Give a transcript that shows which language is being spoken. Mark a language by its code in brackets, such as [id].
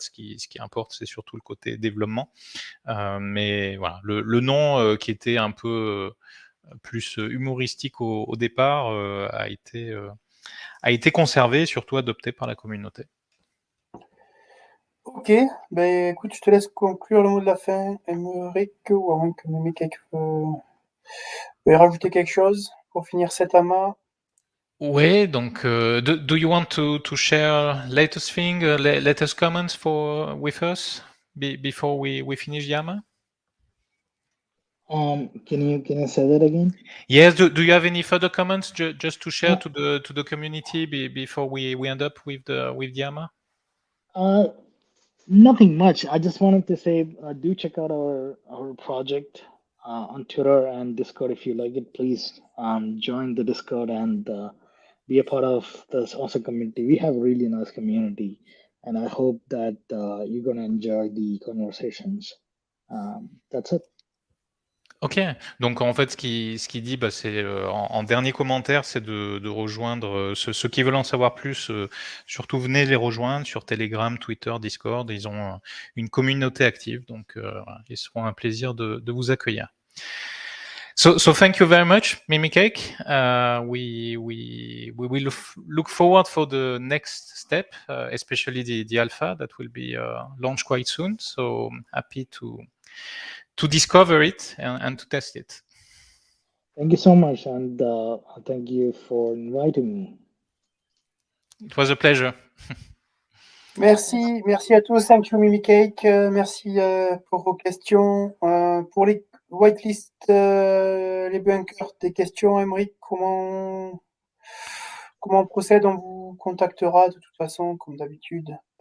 [fr] Ce qui importe, c'est surtout le côté développement. Mais voilà, le nom qui était un peu plus humoristique au départ a été conservé et surtout adopté par la communauté. ok, ben écoute, je te laisse conclure le mot de la fin, Emeric, ou à moins que MemeCake veuille rajouter quelque chose pour finir cet amas. Ouais, donc [en] do you want to share latest thing, latest comments with us before we finish Yama? Can you say that again? Yes. Do you have any further comments just to share Uh, to the community before we end up with Yama? Nothing much. I just wanted to say, do check out our project on Twitter and Discord if you like it. Please join the Discord and be a part of this awesome community. We have a really nice community, and I hope that you're gonna enjoy the conversations. That's it. OK. [fr] Donc en fait, ce qu'il dit, bah, c'est, en dernier commentaire, c'est de rejoindre, ceux qui veulent en savoir plus, surtout venez les rejoindre sur Telegram, Twitter, Discord. Ils ont, une communauté active, donc voilà, ils seront un plaisir de vous accueillir. [en] So thank you very much, MemeCake. We will look forward for the next step, especially the alpha that will be launched quite soon. So happy to discover it and to test it. Thank you so much, and thank you for inviting me. It was a pleasure. [fr] Merci, merci à tous, [en] thank you [fr] MemeCake, merci pour vos questions. Pour les whitelist, les bunkers, des questions, Emeric, comment on procède? On vous contactera de toute façon, comme d'habitude.